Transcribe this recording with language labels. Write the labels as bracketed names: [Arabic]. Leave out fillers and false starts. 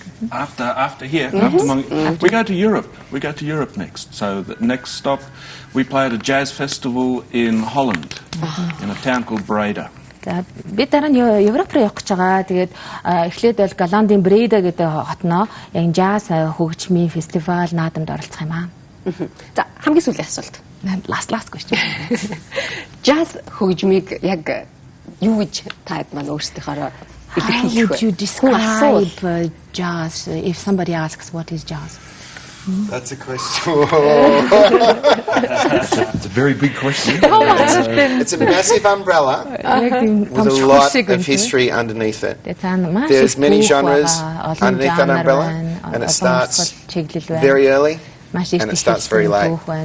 [English] After here, we go to Europe. We go to Europe next. So the next stop, we play at a jazz festival in Holland, in a town called Breda. [Mongolian] За бид дараа нь Европ руу явах гэж байгаа. Тэгээд эхлээд бол Голландын Бреда гэдэг хотноо яг jazz хөгжмийн фестивал наадамд оролцох юм аа. За хамгийн сүүлийн асуулт. [English] Last question. [Mongolian] Jazz хөгжмийг яг юу гэж та хэд маань өөрсдийнхөө илэрхийлэх вэ? [English] Would you describe jazz if somebody asks what is jazz? That's a question. It's a very big question. It's a massive umbrella with a lot of history underneath it. There's many genres underneath that umbrella, and it starts very early and it starts very late.